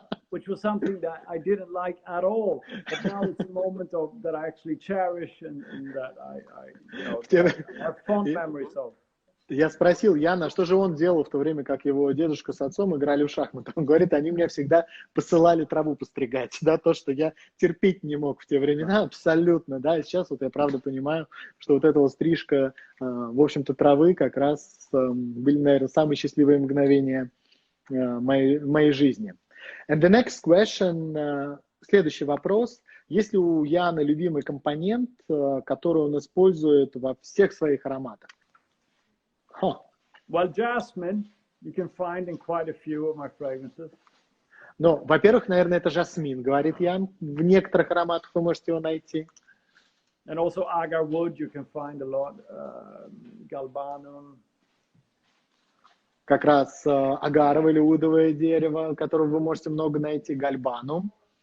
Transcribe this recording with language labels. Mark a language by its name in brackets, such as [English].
[English] Which was something that I didn't like at all. But now it's a moment that I actually cherish and that I have fond memories of. [Russian] Я спросил Яна, что же он делал в то время, как его дедушка с отцом играли в шахматы. Он говорит, они меня всегда посылали траву постригать, да, то, что я терпеть не мог в те времена, абсолютно, да, и сейчас вот я правда понимаю, что вот эта вот стрижка, в общем-то, травы как раз были, наверное, самые счастливые мгновения моей жизни. [English] And the next question, [Russian] следующий вопрос. Есть ли у Яна любимый компонент, который он использует во всех своих ароматах? [English] Well, jasmine, you can find in quite a few of my fragrances. [Russian] Ну, во-первых, наверное, это жасмин, говорит Ян. В некоторых ароматах вы можете его найти. [English] And also agar wood, you can find a lot. Galbanum. [Russian] Как раз агаровое или удовое дерево, которого вы можете много найти, гальбанум.